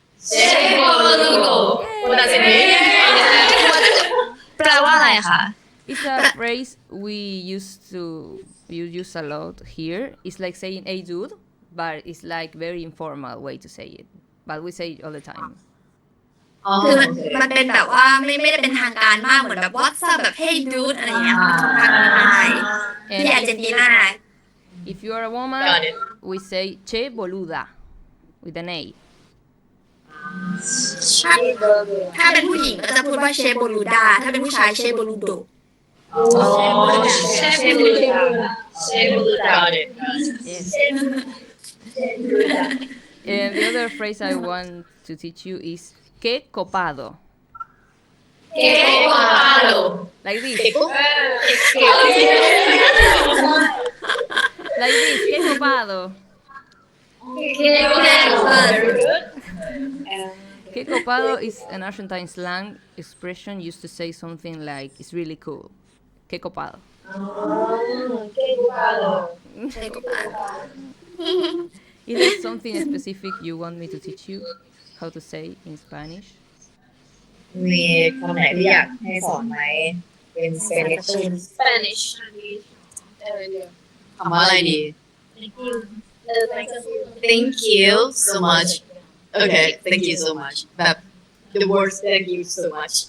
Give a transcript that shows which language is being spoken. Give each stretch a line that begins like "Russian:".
Spanish: Che boludo.
English: What does it mean?
Thai: แปลว่าอะไรคะ
English: It's a phrase we use a lot here. It's like saying "Hey dude," but it's like very informal way to say it. But we say it all the time.
Thai: อ๋อ คือมันเป็นแบบว่าไม่ได้เป็นทางการมากเหมือนแบบ WhatsApp แบบ
English: Hey dude
Thai: อะไรอย่างเงี้ยค่ะค่อนข้างง่ายที่อาร์เจนตินา
English: If you are a woman, Got it. we say
Spanish: "che boluda"
English: with an A.
Thai: ถ้าเป็นผู้หญิงก็จะพูดว่าเชโบลูดาถ้าเป็นผู้ชายเชโบลูโด
Spanish: Che boluda. Che boluda.
English: Got it. Yes. And the other phrase I want to teach you is
Spanish: "que copado." Que copado.
English: Like this. Like this.
Spanish: "Que copado." Que copado
English: is an Argentine slang expression used to say something like "it's really cool." Que copado. Is there something specific you want me to teach you how to say in Spanish?
Thai: มีคำไหนที่อยากให้สอนไหมเป็นสเปนิช
English: Spanish.
Thai: คำว่าอะไรดี
English: Thank you so much Okay thank you so much แบบ the words thank you so much